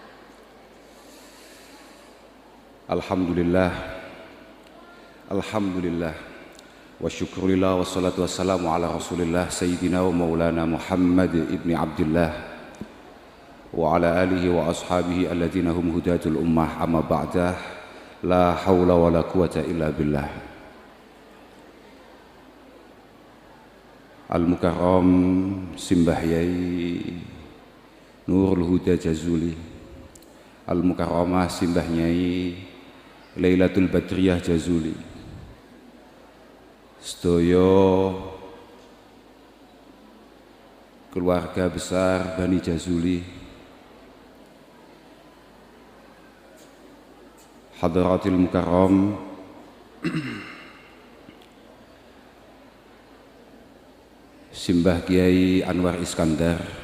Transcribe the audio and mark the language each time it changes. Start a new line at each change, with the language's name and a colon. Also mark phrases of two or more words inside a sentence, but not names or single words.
Arabic: الحمد لله، الحمد لله، والشكر لله، والصلاة والسلام على رسول الله سيدنا ومولانا محمد بن عبد الله وعلى آله وأصحابه الذين هم هداة الأمة، أما بعد. لا حول ولا قوة إلا بالله.
Javanese: Al-Mukarram Simbah Yai Nurul Huda Jazuli, Al-Mukarramah Simbah Nyai Lailatul Badriyah Jazuli, sedaya keluarga besar Bani Jazuli,
Arabic: حضرة المكرم,
Javanese: Simbah Kiai Anwar Iskandar,